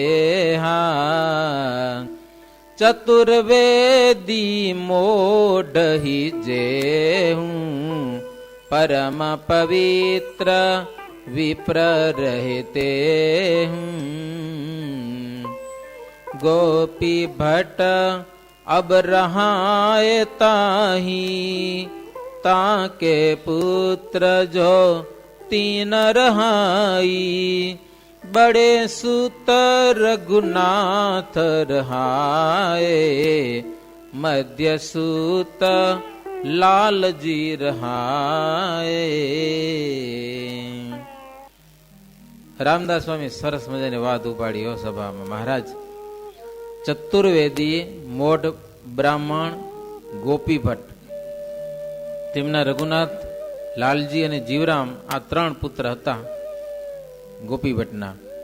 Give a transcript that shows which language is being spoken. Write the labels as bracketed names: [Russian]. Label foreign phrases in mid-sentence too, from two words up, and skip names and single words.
[Braj] हा चतुर्वेदी मोढही जे हुं परम पवित्र विप्र रहेते हुं ગોપી ભટ્ટ अब रहाए ताही ताके पुत्र जो तीन रहाई बड़े सुत रघुनाथ रहाए मध्य सुत लालजी रहाए. [Gujarati] રામદાસ સ્વામી સરસ મજાની વાત ઉપાડી હો સભામાં. મહારાજ ચતુર્વેદી મોઢ બ્રાહ્મણ ગોપી ભટ્ટ, તેમના રઘુનાથ, લાલજી અને જીવરામ, આ ત્રણ પુત્ર હતા ગોપી ભટ્ટના.